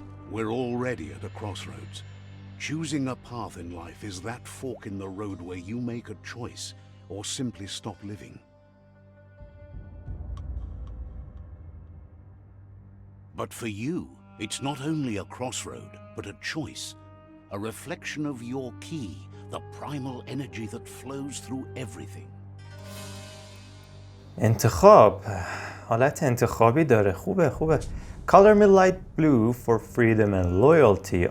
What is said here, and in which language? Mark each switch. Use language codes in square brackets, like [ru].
[en] We're already at a crossroads. Choosing a path in life is that fork in the road where you make a choice or simply stop living. But for you, it's not only a crossroad, but a choice, a reflection of your key, the primal energy that flows through everything. [fa] انتخاب، حالت انتخابی داره. خوبه. [en] Color me light blue for freedom and loyalty.